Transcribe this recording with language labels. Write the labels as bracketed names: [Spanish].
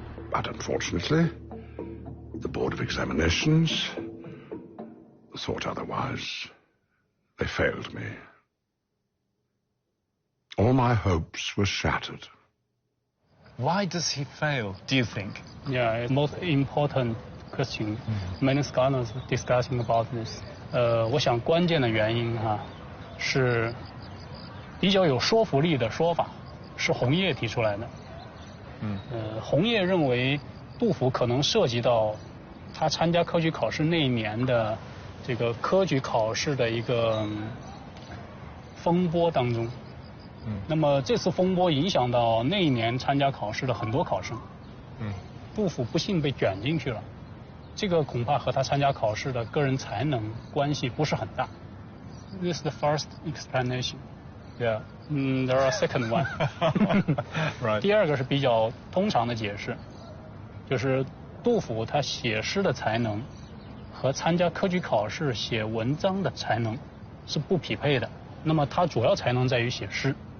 [English] But unfortunately, the Board of Examinations thought otherwise. They failed me. All my hopes were shattered. Why does he fail, do you think? Yeah, most important question. Many scholars discussing about this. [Chinese] 我想关键的原因是比较有说服力的说法，是红叶提出来的。红叶认为杜甫可能涉及到他参加科举考试那一年的这个科举考试的一个风波当中。那么这次风波影响到那一年参加考试的很多考生。杜甫不幸被卷进去了。这个恐怕和他参加考试的个人才能关系不是很大。 [English] This is the first explanation. Yeah. There are a second one. Right. [Chinese] 第二个是比较通常的解释，就是杜甫他写诗的才能和参加科举考试写文章的才能是不匹配的。那么他主要才能在于写诗。